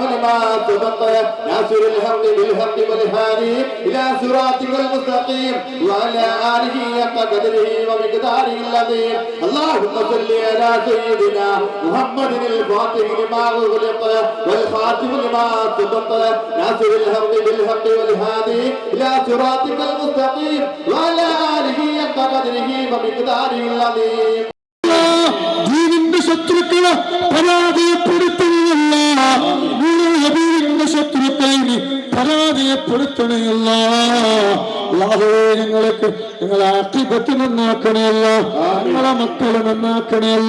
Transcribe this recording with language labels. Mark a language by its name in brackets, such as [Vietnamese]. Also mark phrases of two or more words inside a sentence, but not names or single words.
[Arabic] لما سبق ناصر الحق بالحق والهادي إلى صراطك المستقيم وعلى آله حق قدره ومقداره العظيم اللهم صل على سيدنا محمد الفاتح لما أغلق والخاتم لما سبق ناصر الحق بالحق والهادي إلى صراطك المستقيم وعلى آله حق قدره ومقداره العظيم [Malayalam] ദീനിന്റെ ശത്രുക്കളെ പരാജയപ്പെടുത്തുകയല്ല, ഹബീബിന്റെ ശത്രുക്കളെ പരാജയപ്പെടുത്തണയല്ല. അല്ലാഹുവേ, ഞങ്ങളെ ആഖിബത്ത് നന്നാക്കണയല്ല, ഞങ്ങളെ മക്കളെ നന്നാക്കണയല്ല.